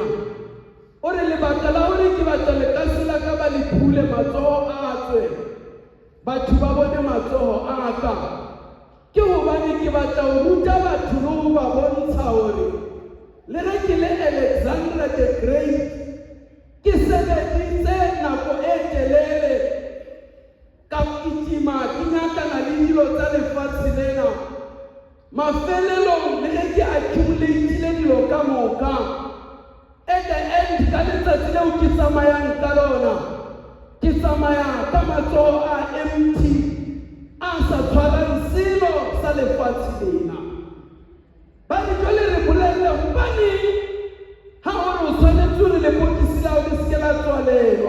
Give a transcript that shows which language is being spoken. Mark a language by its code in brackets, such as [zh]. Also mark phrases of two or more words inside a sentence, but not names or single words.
[st] O re lebaka la hore ke batla lekase la ka ba le phule matsoho a tswe batho ba bone matsoho a ka ke hobane ke batla ho ruta batho le ho ba bontsha hore le ge ke le Alexander the Great ke sebeditse nako e telele ka kitima ke nyakana le dilo tsa lefatshe lena mafelelong le ge ke accumulateile dilo ka moka [en] at the end [st] ka letsatsi leo ke tsamayang ka lona ke tsamaya ka matsoho a empty a sa tshwarang selo sa lefatshe lena. Ba re jwale re bolelle hobaneng ha hore o tshwanetse hore lebokisi la hao le seke la tswalelwa.